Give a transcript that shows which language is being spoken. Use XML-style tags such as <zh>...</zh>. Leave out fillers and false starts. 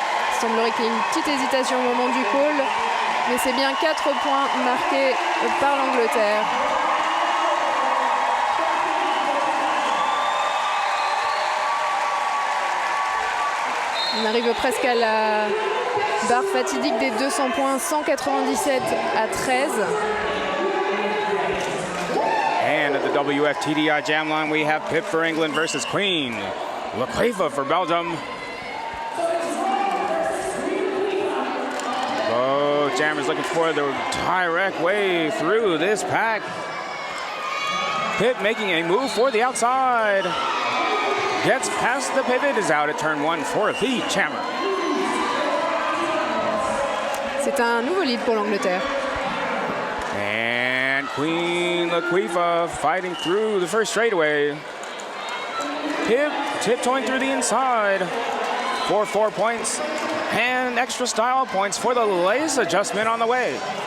<fr>Il semblerait qu'il y ait une petite hésitation au moment du call, mais c'est bien 4 points marqués par l'Angleterre. On arrive presque à la barre fatidique des 200 points, 197 à 13.</fr> <en>And at the WFTDI jam line, we have Pip for England versus Queen Laquifa for Belgium. Both jammers looking for the direct way through this pack. Pip making a move for the outside. Gets past the pivot, is out at turn 1 for the jammer.</en> <fr>C'est un nouveau lead pour l'Angleterre.</fr> <en>And Queen Laquifa fighting through the first straightaway. Pip tiptoeing through the inside for 4 points and extra style points for the lace adjustment on the way.</en>